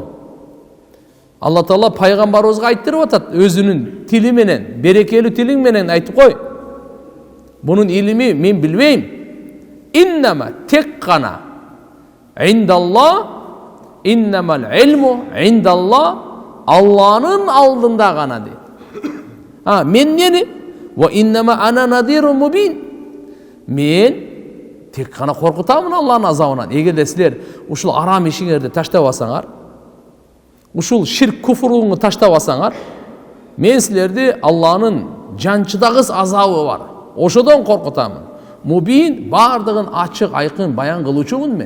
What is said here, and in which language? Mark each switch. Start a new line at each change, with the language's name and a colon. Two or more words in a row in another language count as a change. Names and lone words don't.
Kyrgyz: Алла Таала пайгамбарыбызга айттырып атат, өзүнүн тили менен, берекелүү тилиң менен айтып кой. Бунун илими мен билбейм. Иннама тек гана индалла,
Arabic: إنما العلم عند الله,
Kyrgyz: Алланын алдында гана дейт. Мен нени?
Arabic: وإنما أنا نذير مبين.
Kyrgyz: Мен тек гана коркутамын Алланын азабынан. Эгерде силер ушул арам ишиңерди таштап алсаңар, ушул ширк куфуруңду таштап алсаңар, мен силерди Алланын жанчыдагыс азабы бар. Ошодон коркутамын. Мубин бардыгын ачык, айкын баян кылуучумун мен.